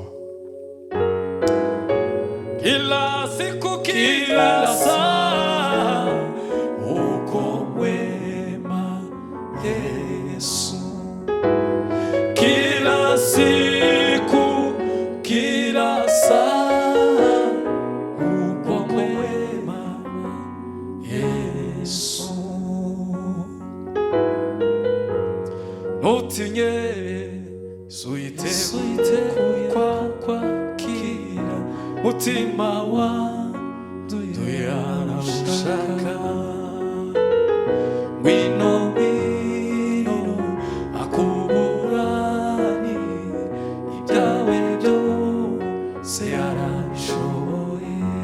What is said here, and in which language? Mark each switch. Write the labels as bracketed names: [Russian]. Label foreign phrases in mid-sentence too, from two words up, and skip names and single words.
[Swahili] Kila siku kila saa, uko mwema Yesu, kila siku kila saa, uko mwema Yesu. [Kinyarwanda] Ntutinye Yiteguye kwakira mutima wanduye aramushaka, ngwino ngwino akuburani ibyawe byose arabishoboye.